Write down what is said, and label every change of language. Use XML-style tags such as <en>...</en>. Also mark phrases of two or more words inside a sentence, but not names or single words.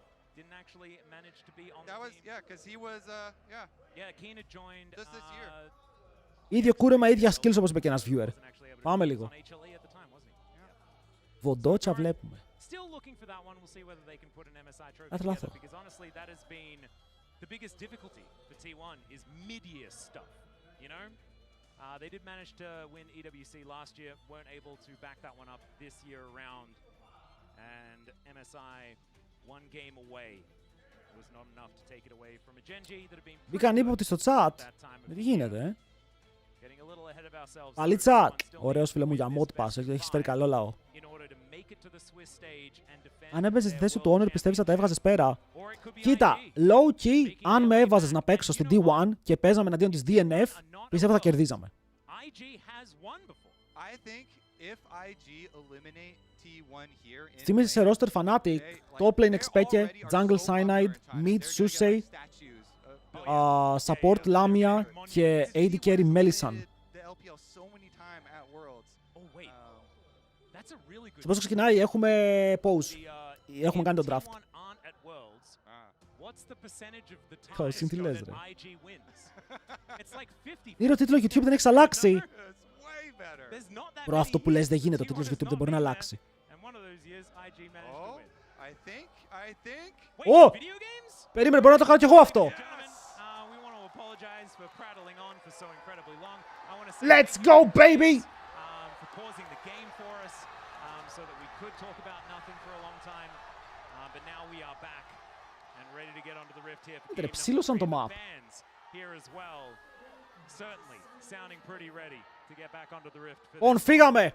<el>Ίδιο κούρεμα, ίδια skills όπως είπε και ένας viewer. Πάμε λίγο. Βοντότσα βλέπουμε. Λάθο.</el> <en>They did manage to win EWC last year, weren't able to back that one up this year around. And MSI one game away. It was not enough to take it away from a Genji that had been</en> <el>Μπήκαν ύποπτοι στο chat. Τι γίνεται, Πάλι chat. Ωραίος φίλε μου για</el> <en>mod pass,</en> <el>έχεις φέρει καλό λαό. Αν έπαιζες στη θέση του owner, πιστεύεις ότι τα έβγαζες πέρα. Κοίτα,</el> <en>low key,</en> <el>αν με έβαζες να παίξω στη D1 και παίζαμε εναντίον της DNF, πιστεύω θα κερδίζαμε. Θυμίζεις σε roster Fnatic,</el> <en>top lane Expeke, jungle Cyanide, mid Susei, support Lamia και AD carry Melissan.</en> <el>Σε πόσο ξεκινάει, έχουμε pause. Έχουμε κάνει το draft. Εσύ τι λες ρε. Είναι ο τίτλος YouTube δεν έχεις αλλάξει. Προ αυτό που λες δεν γίνεται, ο τίτλος YouTube δεν μπορεί να αλλάξει. Ω! Περίμενε, μπορώ να το κάνω κι εγώ αυτό.</el> <en>Let's go baby!</en> <el>Ήτρε, ψήλωσαν το map. Φύγαμε!</el>